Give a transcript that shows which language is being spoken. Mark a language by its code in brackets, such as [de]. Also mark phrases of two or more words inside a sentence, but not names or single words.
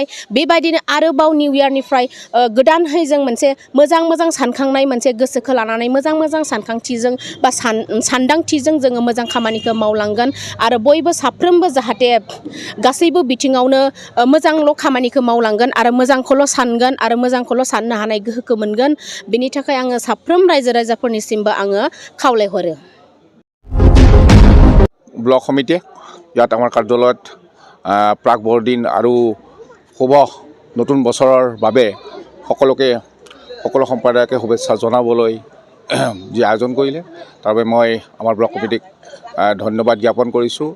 [brx] बेबायदिनो आरोबाव [en] new year [brx] गोदानहै जों मोनसे मोजां सानखांनाय मोनसे गोसोखौ लानानै मोजां सानखांथिजों बा सानदांथिजों जोङो मोजां खामानिखौ मावलांगोन आरो बयबो साफ्रोमबो जाहाथे गासैबो बिथिङावनो मोजांल' खामानिखौ मावलांगोन आरो मोजांखौल' सानगोन आरो मोजांखौल' साननो हानाय गोहोखौ मोनगोन। बेनि थाखाय आङो साफ्रोम रायजो राजाफोरनिसिमबो आङो खावलायहरो। [as] ব্লক সমিতি ইয়াত আমাৰ কাৰ্যালয়ত প্ৰাক বৰদিন আৰু শুভ নতুন বছৰৰ বাবে সকলো সম্প্ৰদায়কে শুভেচ্ছা জনাবলৈ যি আয়োজন কৰিলে তাৰ বাবে মই আমাৰ ব্লক কমিটিক ধন্যবাদ জ্ঞাপন কৰিছোঁ।